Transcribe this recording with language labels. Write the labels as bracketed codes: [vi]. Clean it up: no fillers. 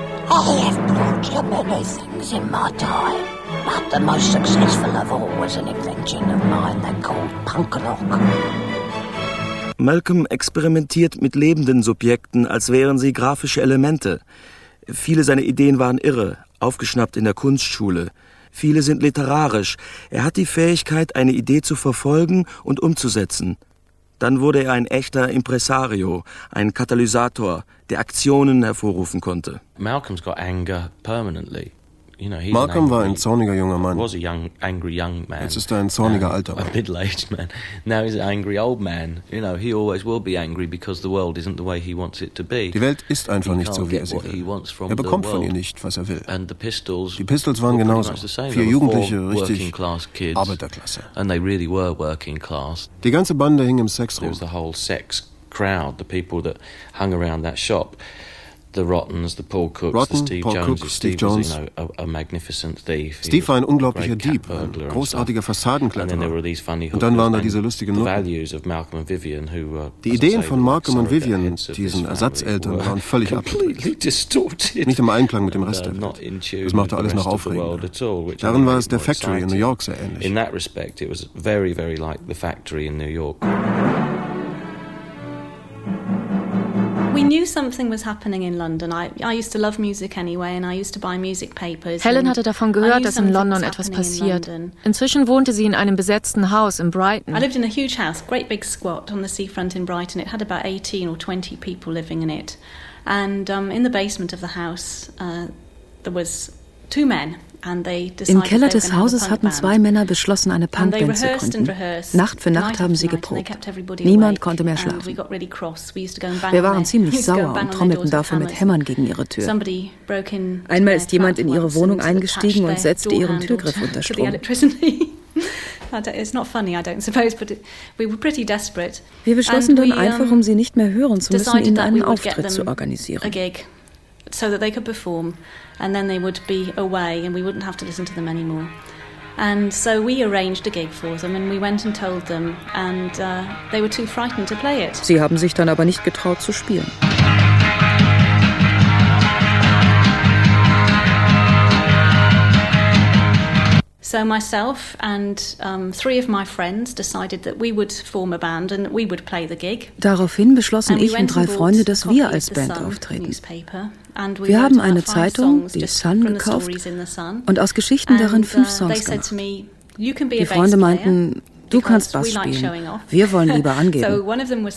[en] I have brought you many things in my time, but the most successful of all was an invention of mine they called punk rock. [de] Malcolm experimentiert mit lebenden Subjekten, als wären sie grafische Elemente. Viele seiner Ideen waren irre, aufgeschnappt in der Kunstschule. Viele sind literarisch. Er hat die Fähigkeit, eine Idee zu verfolgen und umzusetzen. Dann wurde er ein echter Impresario, ein Katalysator, der Aktionen hervorrufen konnte. [en] Malcolm's got anger permanently. You know, [de] Malcolm war ein zorniger junger Mann. [en] Was a young, angry young man. [de] Jetzt ist er ein zorniger alter Mann. [en] A middle-aged man. Now he's an angry old man. You know, he always will be angry because the world isn't the way he wants it to be. [de] Die Welt ist einfach nicht so, wie er sie will. Er bekommt von ihr nicht, was er will. [en] And the Pistols. [de] Die Pistols waren genauso. Vier Jugendliche, richtig Arbeiterklasse. [en] And they really were working class. [de] Die ganze Bande hing im Sex rum. [en] There was the whole sex crowd, the people that hung around that shop. The Rottens, the Paul Cooks, Rotten, the Steve Paul Jones, Cook, Steve, Steve Jones. Was, you know, a magnificent thief. [de] Steve war ein unglaublicher Dieb, ein großartiger Fassadenkletterer. Und dann waren da diese lustigen Nutten. Die Ideen von Malcolm und Vivian, diesen Ersatzeltern, waren völlig abgedreht. Nicht im Einklang mit dem Rest der Welt. Das machte alles noch aufregender. Darin war es der Factory in New York sehr ähnlich. [en] In that respect, it was very, very like the Factory in New York. We knew something was happening in London. I used to love music anyway and I used to buy music papers. [de] Helen hatte davon gehört, dass in London etwas passiert. Inzwischen wohnte sie in einem besetzten Haus in Brighton. [en] I lived in a huge house, great big squat on the seafront in Brighton. It had about 18 or 20 people living in it. And in the basement of the house there was two men. [de] Im Keller des Hauses hatten zwei Männer beschlossen, eine Punkband zu gründen. Nacht für Nacht haben sie geprobt. Niemand konnte mehr schlafen. Wir waren ziemlich sauer und trommelten dafür mit Hämmern gegen ihre Tür. Einmal ist jemand in ihre Wohnung eingestiegen und setzte ihren Türgriff unter Strom. [en] It's not funny, I don't suppose, but we were pretty desperate. [de] Wir beschlossen dann einfach, um sie nicht mehr hören zu müssen, ihnen einen Auftritt zu organisieren. [en] So that they could perform, and then they would be away, and we wouldn't have to listen to them anymore. And so we arranged a gig for them, and we went and told them, and they were too frightened to play it. [de] Sie haben sich dann aber nicht getraut zu spielen. [en] So myself and three of my friends decided that we would form a band and we would play the gig. [de] Daraufhin beschlossen ich und drei Freunde, dass wir als Band auftreten. Wir haben eine Zeitung, die Sun, gekauft und aus Geschichten darin fünf Songs gemacht. Die Freunde meinten, du kannst Bass spielen, wir wollen lieber angeben.